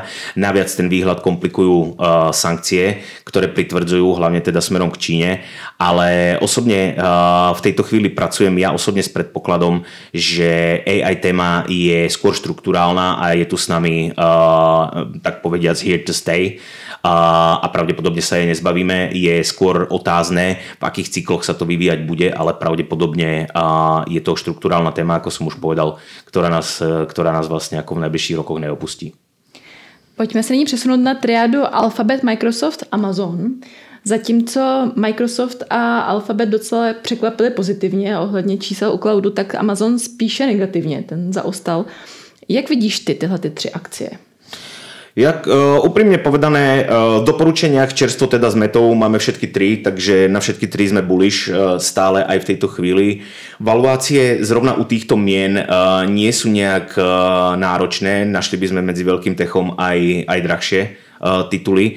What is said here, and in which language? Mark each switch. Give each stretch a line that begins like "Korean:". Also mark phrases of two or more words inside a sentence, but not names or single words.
Slovak: Naviac ten výhľad komplikujú sankcie, ktoré pritvrdzujú hlavne teda smerom k Číne, ale osobne v tejto chvíli pracujem ja osobne s predpokladom, že AI téma je skôr štruktúrálna a je tu s nami tak povediac
English: here to stay
Slovak: a pravdepodobne sa jej nezbavíme. Je skôr otázne, v akých cykloch sa to vyvíjať bude, ale pravdepodobne je to štruktúrálna téma, ako som už povedal, ktorá nás vlastne ako v najbližších rokoch neopustí.
Czech: Pojďme se nyní přesunout na triádu Alphabet, Microsoft, Amazon. Zatímco Microsoft a Alphabet docela překvapili pozitivně ohledně čísel u cloudu, tak Amazon spíše negativně, ten zaostal. Jak vidíš ty tyhle 3 akcie?
Slovak: Úprimne povedané, v doporučeniach čerstvo teda s Metou máme všetky 3, takže na všetky 3 sme bullish stále aj v tejto chvíli. Valuácie zrovna u týchto mien nie sú nejak náročné, našli by sme medzi veľkým techom aj drahšie tituly.